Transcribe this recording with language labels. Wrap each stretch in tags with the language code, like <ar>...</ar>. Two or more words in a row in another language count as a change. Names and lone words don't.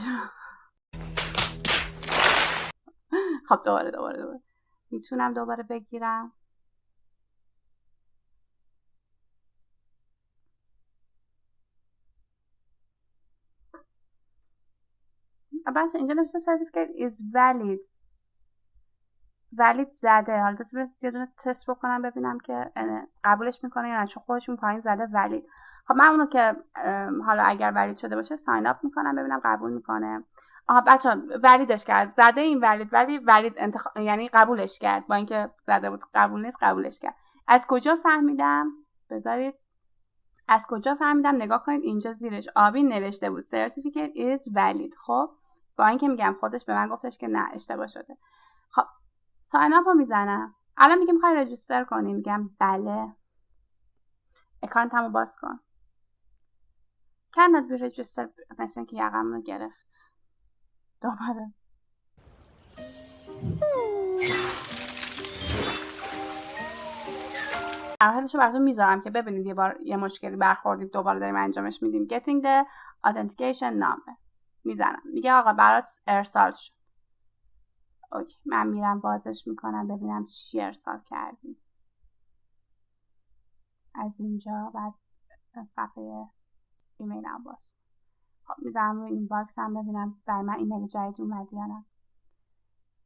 <fa>خب دوباره میتونم دوباره بگیرم. بچه اینجا نوشته</fa> <en>certificate is valid</en> <fa>زده. حالا بذار یه دونه تست بکنم ببینم که قبولش میکنه یا نه، چون خودشون پایین زده valid. خب من اونو که حالا اگر valid شده باشه ساین اپ میکنم ببینم قبول میکنه. بچه ولیدش کرد، زده این valid ولی valid یعنی قبولش کرد، با اینکه زده بود قبول نیست قبولش کرد. از کجا فهمیدم؟ بذارید از کجا فهمیدم نگاه کنید، اینجا زیرش آبی نوشته بود</fa> <en>certificate is valid.</en> <fa>خب با اینکه میگم خودش به من گفتش که نه اشتباه شده. خب ساین اپ رو میزنم. الان میگه میخوای رجیستر کنی، میگم بله. اکانتمو باز کن.</fa> <en>cannot be registered،</en> <fa>مثل اینکه یقم رو گرفت. دوباره مراحلشو براتون میذارم که ببینید یه بار یه مشکلی برخوردیم دوباره داریم انجامش میدیم.</fa> <en>getting the authentication number</en> <fa>میزنم، میگه آقا برات ارسال شد. اوکی، من میرم بازش میکنم ببینم چی ارسال کردیم. از اینجا بعد صفحه ایمیلم باز. خب میزنم روی این باکس هم ببینم برای من ایمیل جدید اومد یا نه.</fa>